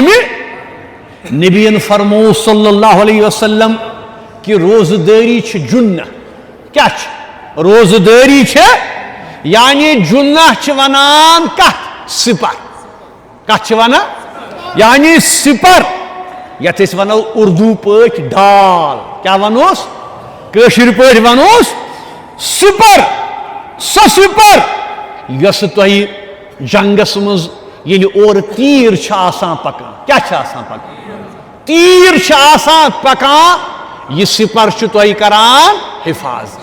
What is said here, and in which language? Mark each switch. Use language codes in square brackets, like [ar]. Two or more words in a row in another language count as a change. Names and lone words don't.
[ks] نبی فرمو [ar] صلی اللہ علیہ وسلم [ks] کہ روزداری چھ جنہ. کیا چھ روزداری چھ؟ یعنی جنہ چھ ونان کت سپر. کت چھ ونان؟ یعنی سپر یت اس ونو اردو پاٹ ڈال. کیا ونوس؟ کشر پاٹ ونوس سپر. سو سپر یس تہی جنگس مز یل اور تیر چھ آسان پکان. کیا چھ آسان پکان؟ تیر چھ آسان پکان. یہ سپر چھ تہی کران حفاظت.